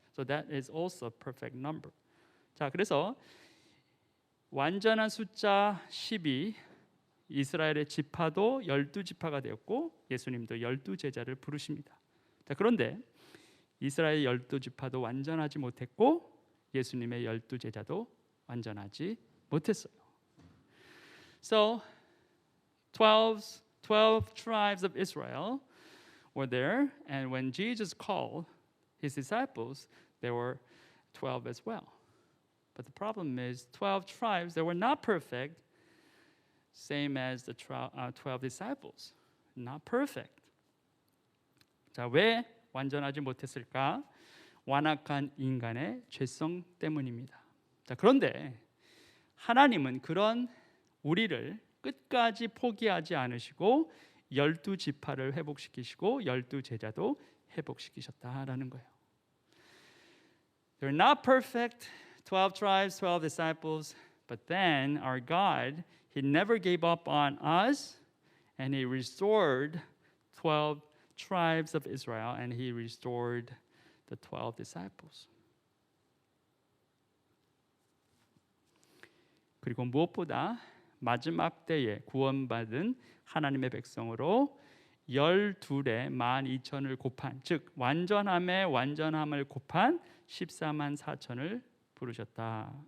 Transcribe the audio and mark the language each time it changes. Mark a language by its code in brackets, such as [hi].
[en] So that is also a perfect number. [ko] 자, 그래서 완전한 숫자 12, 이스라엘의 지파도 12지파가 되었고 예수님도 12제자를 부르십니다. 자, 그런데 이스라엘 12지파도 완전하지 못했고 예수님의 12제자도 완전하지 못했어요. [en] So 12 tribes of Israel were there, and when Jesus called his disciples, there were 12 as well. But the problem is 12 tribes, they were not perfect, same as the 12 disciples. Not perfect. [ko] 자, 왜 완전하지 못했을까? 완악한 인간의 죄성 때문입니다. 자, 그런데 하나님은 그런 우리를 끝까지 포기하지 않으시고 12지파를 회복시키시고 12제자도 회복시키셨다라는 거예요. [en] They're not perfect, 12 tribes, 12 disciples, but then our God, He never gave up on us, and He restored 12 tribes of Israel, and He restored the 12 disciples. [ko] 그리고 무엇보다 마지막 때에 구원받은 하나님의 백성으로 12의 12,000을 곱한, 즉 완전함의 완전함을 곱한 14만 4천을 부르셨다.